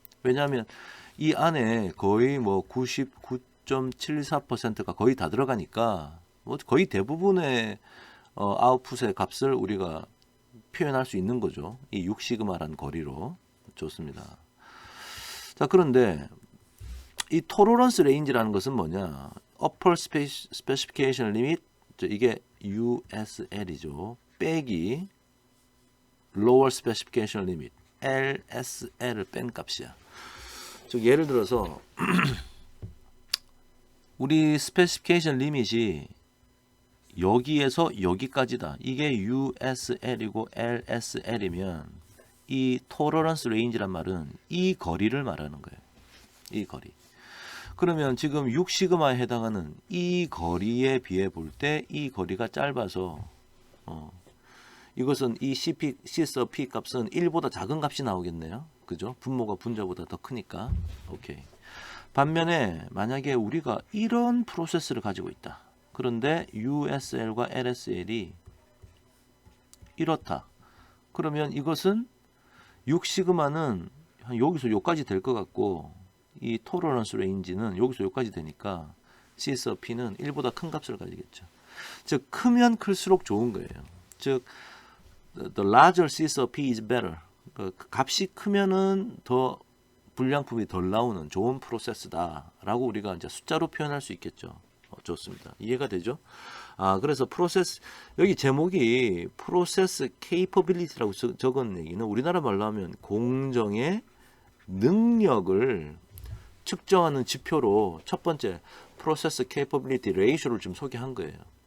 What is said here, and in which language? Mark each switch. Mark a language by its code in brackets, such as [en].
[ko] 왜냐하면 이 안에 거의 뭐 99.74%가 거의 다 들어가니까 뭐 거의 대부분의 아웃풋의 값을 우리가 표현할 수 있는 거죠. 이 6시그마란 거리로. 좋습니다. 자, 그런데 이 토러런스 레인지라는 것은 뭐냐? [en] Upper Specification Limit, 이게 USL이죠. [ko] 빼기 Lower Specification Limit, LSL을 뺀 값이야. 즉 예를 들어서 우리 스페시피케이션 리밋이 여기에서 여기까지다. 이게 USL이고 LSL이면 이 토러런스 레인지란 말은 이 거리를 말하는 거예요. 이 거리. 그러면 지금 6시그마에 해당하는 이 거리에 비해 볼 때 이 거리가 짧아서 이것은 이 CP, C sub P 값은 1보다 작은 값이 나오겠네요. 그죠? 분모가 분자보다 더 크니까. 오케이. 반면에 만약에 우리가 이런 프로세스를 가지고 있다. 그런데 USL과 LSL이 이렇다. 그러면 이것은 6시그마는 여기서 여기까지 될 것 같고 이 토러런스 레인지는 여기서 여기까지 되니까 C sub P는 1보다 큰 값을 가지겠죠. 즉 크면 클수록 좋은 거예요. [en] 즉 the larger C sub P is better. [ko] 그 값이 크면은 더 불량품이 덜 나오는 좋은 프로세스다라고 우리가 이제 숫자로 표현할 수 있겠죠. 좋습니다. 이해가 되죠? 그래서 프로세스 여기 제목이 프로세스 케이퍼빌리티라고 적은 얘기는 우리나라 말로 하면 공정의 능력을 측정하는 지표로 첫 번째 프로세스 케이퍼빌리티 레이쇼를 좀 소개한 거예요.